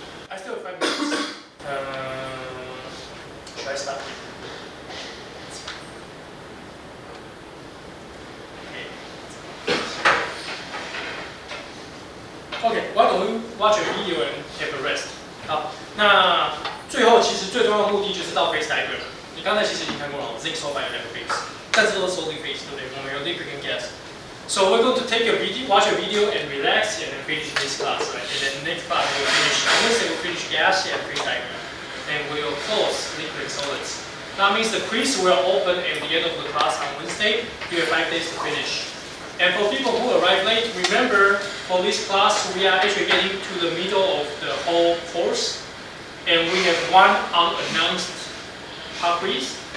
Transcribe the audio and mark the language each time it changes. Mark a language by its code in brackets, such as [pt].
[en] I still have 5 minutes. Should I start? Okay, why don't we watch a video and have a rest? [zh] 好，那最后其实最重要的目的就是到 phase diagram。你刚才其实已经看过了 ，zinc sulfide 有2个 phase， 但是都是 solid phase， 对不对？我们有 liquid 跟 gas。 [en] So we're going to take a video, watch a video, and relax, and then finish this class, right? And then next class we'll finish. Wednesday we'll finish gas and phase diagram, and we'll close liquid solids. That means the quiz will open at the end of the class on Wednesday. You have 5 days to finish. And for people who arrive late, remember for this class we are actually getting to the middle of the whole course, and we have one unannounced pub quiz.